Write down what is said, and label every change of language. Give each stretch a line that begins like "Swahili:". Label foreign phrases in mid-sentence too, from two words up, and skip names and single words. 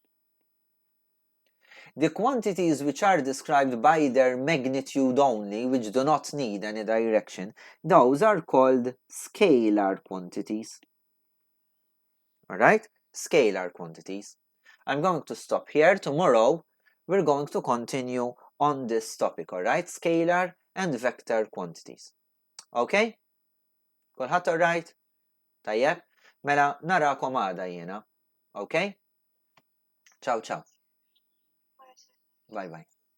English: The quantities which are described by their magnitude only, which do not need any direction, those are called scalar quantities. Alright? Scalar quantities. I'm going to stop here. Tomorrow, we're going to continue on this topic, alright? Scalar and vector quantities.
Maltese: Okay? Kulħadd alright? Tajjeb? Mela narakom għada jiena. Okay? Ciao ciao.
English: Bye bye.